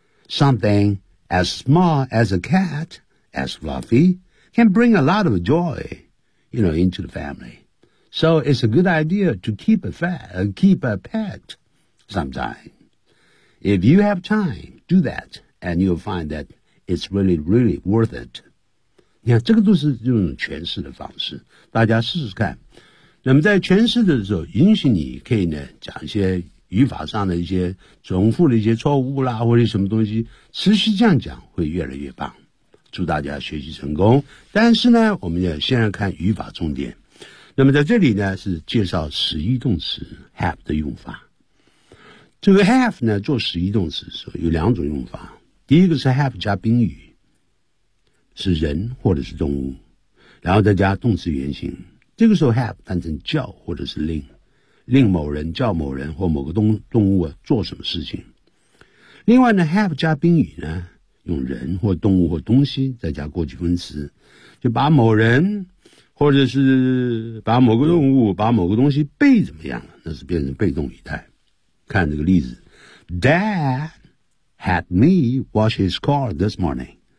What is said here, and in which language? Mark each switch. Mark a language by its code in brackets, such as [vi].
[en] Something as small as a cat, as Fluffy, can bring a lot of joy, you know, into the family. So it's a good idea to keep a pet sometime. If you have time, do that, and you'll find that it's really, really worth it. [zh] 你看，这个都是这种诠释的方式，大家试试看。那么在诠释的时候，允许你可以呢讲一些语法上的一些重复的一些错误啦，或者什么东西，持续这样讲会越来越棒。祝大家学习成功。但是呢，我们要先来看语法重点。那么在这里呢，是介绍实义动词 have 的用法。这个 have 呢，做实义动词的时候有两种用法。第一个是 have 加宾语，是人或者是动物，然后再加动词原形。这个时候 have 当成叫或者是令某人叫某人或某个动物、啊、做什么事情。另外呢 ，have 加宾语呢，用人或动物或东西，再加过去分词，就把某人或者是把某个动物、把某个东西被怎么样了，那是变成被动语态。看这个例子 [en] ，Dad had me wash his car this morning。